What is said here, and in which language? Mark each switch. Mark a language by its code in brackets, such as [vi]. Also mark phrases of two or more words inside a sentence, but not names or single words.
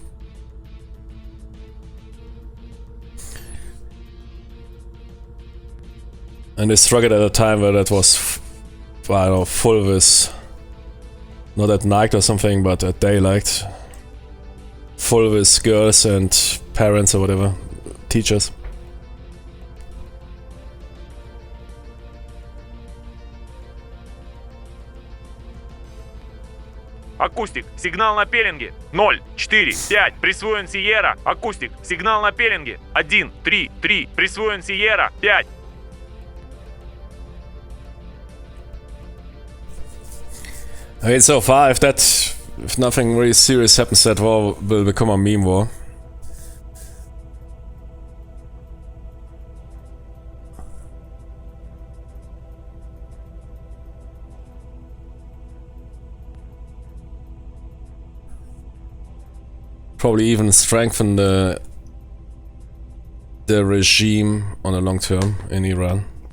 [en] And they struck it at a time where that was, I don't know, full with, not at night or something, but at daylight. Full with girls and parents or whatever, teachers. [ru] Акустик, сигнал на пеленге. 0, 4, 5. Присвоен Сиера. Акустик, сигнал на пеленге. 1, 3, 3. Присвоен Сиера. 5. [en] I mean, so far, if nothing really serious happens, that war will become a meme war. Probably even strengthen the regime on the long term in Iran.